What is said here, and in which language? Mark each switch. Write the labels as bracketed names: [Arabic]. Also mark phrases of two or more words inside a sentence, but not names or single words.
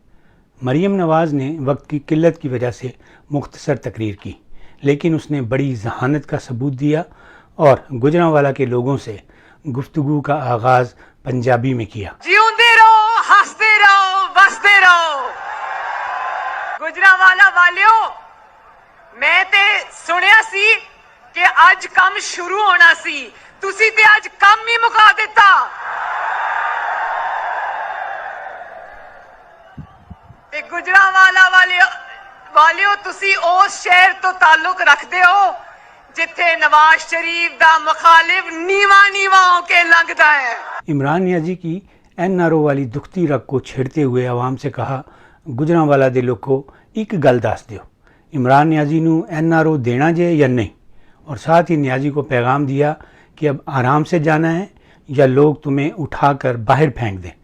[Urdu] مریم نواز نے وقت کی قلت کی وجہ سے مختصر تقریر کی، لیکن اس نے بڑی ذہانت کا ثبوت دیا اور گجرانوالہ کے لوگوں سے گفتگو کا آغاز پنجابی میں کیا۔ [Punjabi] جیوندے رہو، ہستے رہو، بستے رہو گجرانوالہ والیو۔ میں تے سنیا سی کہ اج کم شروع ہونا سی، ਤੁਸੀਂ ਤੇ ਅੱਜ ਕੰਮ ਹੀ ਮੁਕਾ ਦਿੱਤਾ। ਤੇ ਗੁਜਰਾਂਵਾਲਾ ਵਾਲਿਓ ਤੁਸੀਂ ਉਸ ਸ਼ਹਿਰ ਤੋਂ ਤਾਲੁਕ ਰੱਖਦੇ ਹੋ ਜਿੱਥੇ नवाज शरीफ ਦਾ ਮੁਖ਼ਾਲਿਫ਼ ਨੀਵਾਂ ਹੋ ਕੇ ਲੰਘਦਾ ਹੈ। [Urdu] عمران نیازی کی NRO والی دکھتی رگ کو چھیڑتے ہوئے عوام سے کہا, [Punjabi] ਗੁਜਰਾਂਵਾਲਾ ਦੇ ਲੋਕਾਂ ਇੱਕ ਗੱਲ ਦੱਸ ਦਿਓ, ਇਮਰਾਨ ਨਿਆਜ਼ੀ ਨੂੰ NRO ਦੇਣਾ ਜੇ ਯਾ ਨਹੀਂ। [Urdu] اور ساتھ ہی نیازی کو پیغام دیا کہ اب آرام سے جانا ہے یا لوگ تمہیں اٹھا کر باہر پھینک دیں.